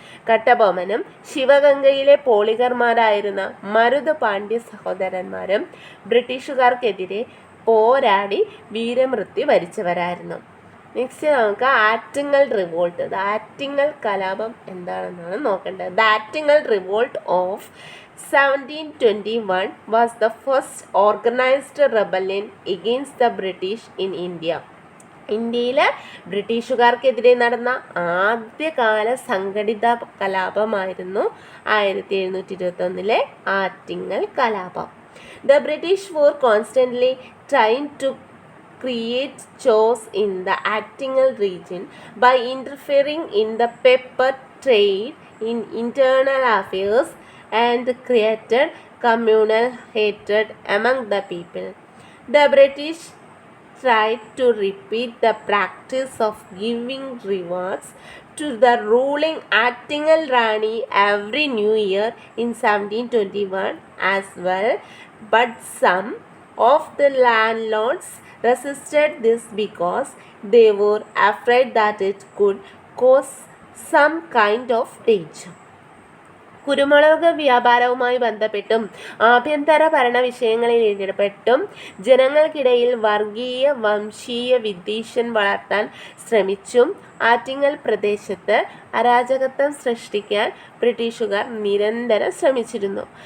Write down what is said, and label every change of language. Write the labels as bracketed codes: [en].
[ml] കട്ടബൊമ്മനും ശിവഗംഗയിലെ പോളിഗർമാരായിരുന്ന മരുത് പാണ്ഡ്യ സഹോദരന്മാരും ബ്രിട്ടീഷുകാർക്കെതിരെ പോരാടി വീരമൃത്യു വരിച്ചവരായിരുന്നു. നെക്സ്റ്റ് നമുക്ക് ആറ്റിങ്ങൽ റിവോൾട്ട്. ദ ആറ്റിങ്ങൽ കലാപം എന്താണെന്നാണ് നോക്കേണ്ടത്. [en] The Attingal revolt of 1721 was the first organized rebellion against the British in India. [ml] ഇന്ത്യയിൽ ബ്രിട്ടീഷുകാർക്കെതിരെ നടന്ന ആദ്യകാല സംഘടിത കലാപമായിരുന്നു 1721 ആറ്റിങ്ങൽ കലാപം. [en] The British were constantly trying to create chaos in the Attingal region by interfering in the pepper trade in internal affairs and created communal hatred among the people. The British tried to repeat the practice of giving rewards to the ruling Attingal Rani every new year in 1721 as well, but some of the landlords resisted this because they were afraid that it could cause some kind of danger. [ml] കുരുമുളക് വ്യാപാരവുമായി ബന്ധപ്പെട്ടും ആഭ്യന്തര ഭരണ വിഷയങ്ങളിൽ ഇടപെട്ടും ജനങ്ങൾക്കിടയിൽ വർഗീയ വംശീയ വിദ്വേഷം വളർത്താൻ ശ്രമിച്ചും ആറ്റിങ്ങൽ പ്രദേശത്ത് അരാജകത്വം സൃഷ്ടിക്കാൻ ബ്രിട്ടീഷുകാർ നിരന്തരം ശ്രമിച്ചിരുന്നു.